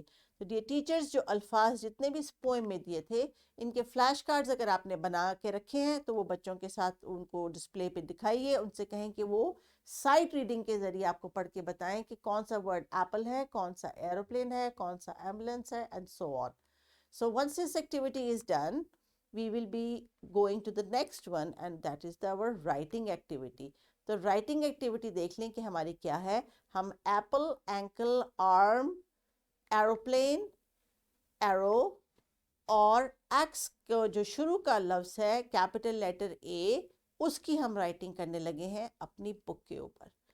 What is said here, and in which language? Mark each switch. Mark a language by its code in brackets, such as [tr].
[hi] तो dear teachers, जो अल्फाज जितने भी इस पोएम में दिए थे, इनके फ्लैश कार्ड्स अगर आपने बना के रखे हैं तो वो बच्चों के साथ उनको डिस्प्ले पे दिखाइए. उनसे कहें कि वो साइट रीडिंग के ज़रिए आपको पढ़ के बताएं कि कौन सा वर्ड एप्पल है, कौन सा एरोप्लेन है, कौन सा एम्बुलेंस है, [en] And so on. So once this activity is done, we will be going to the next one and that is our writing activity. [hi] तो writing activity देख लें कि हमारी क्या है. हम apple, ankle, arm, aeroplane, arrow और x को जो शुरू का लफ्ज़ है कैपिटल लेटर A, उसकी हम राइटिंग करने लगे हैं अपनी बुक के ऊपर.